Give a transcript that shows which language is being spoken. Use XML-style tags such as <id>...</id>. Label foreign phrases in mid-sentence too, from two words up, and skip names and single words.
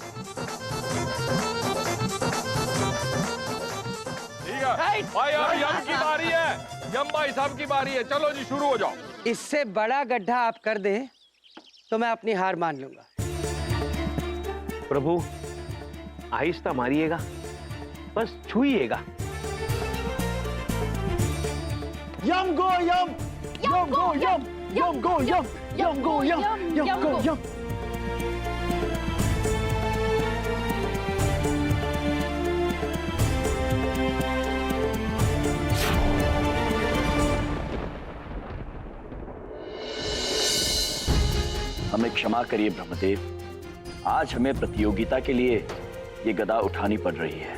<hi>ठीक है भाई, अब यम की बारी है, यम भाई साहब की बारी है। चलो जी शुरू हो जाओ। इससे बड़ा गड्ढा आप कर दे तो मैं अपनी हार मान लूंगा। प्रभु आहिस्ता मारिएगा, बस छुइएगा। यम गो यम, यम गो यम, यम गो यम, यम गो यम, यम गो यम। हमें क्षमा करिए ब्रह्मदेव, आज हमें प्रतियोगिता के लिए ये गदा उठानी पड़ रही है।</hi>